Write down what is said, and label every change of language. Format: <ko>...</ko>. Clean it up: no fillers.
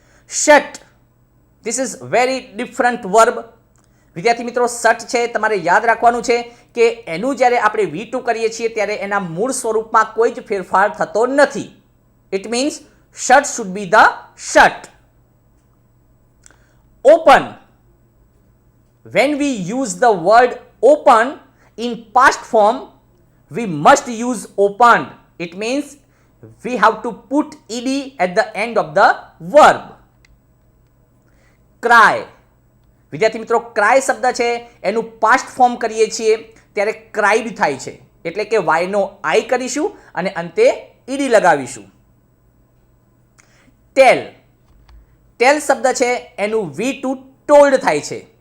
<gu>Shirt.</gu> <en>This is very different verb.</en> <gu>વિદ્યાર્થી મિત્રો, shirt છે તમારે યાદ રાખવાનું છે કે એનું જ્યારે આપણે V2 કરીએ છીએ ત્યારે એના મૂળ સ્વરૂપમાં કોઈ જ ફેરફાર થતો નથી.</gu> <en>It means shut should be the shut. Open, when we use the word open in past form, we must use opened. It means we have to put ed at the end of the verb.</en> <gu>Cry, વિદ્યાર્થી મિત્રો cry શબ્દ છે એનું past form કરીએ છીએ ત્યારે cried થાય છે, એટલે કે વાયનો આઈ કરીશું અને અંતે ઈડી લગાવીશું. ટેલ, ટેલ શબ્દ છે એનું V2 ટોલ્ડ થાય છે.</gu>